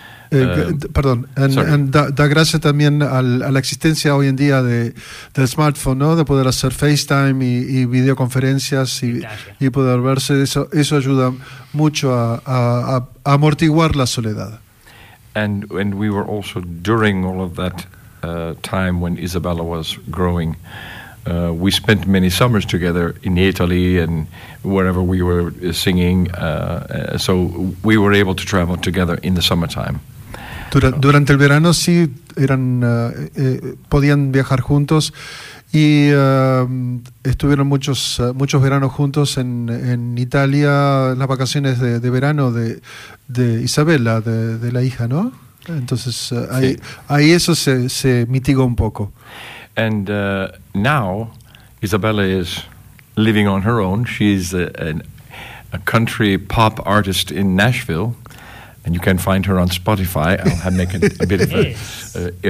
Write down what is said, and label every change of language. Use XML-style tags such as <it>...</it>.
<es>Da gracias también a la existencia hoy en día del smartphone, ¿no? De poder hacer FaceTime y videoconferencias y poder verse. Eso ayuda mucho a amortiguar la soledad.</es> <en>And we were also during all of that time when Isabella was growing. We spent many summers together in Italy and wherever we were singing. So we were able to travel together in the summertime.</en> <es>Durante el verano sí eran podían viajar juntos y estuvieron muchos veranos juntos en Italia, en las vacaciones de verano de Isabella, de la hija, ¿no? Entonces ahí eso se mitigó un poco.</es> <en>And now Isabella is living on her own. She's a country pop artist in Nashville. And you can find her on Spotify. I'll have make a bit of a...</en>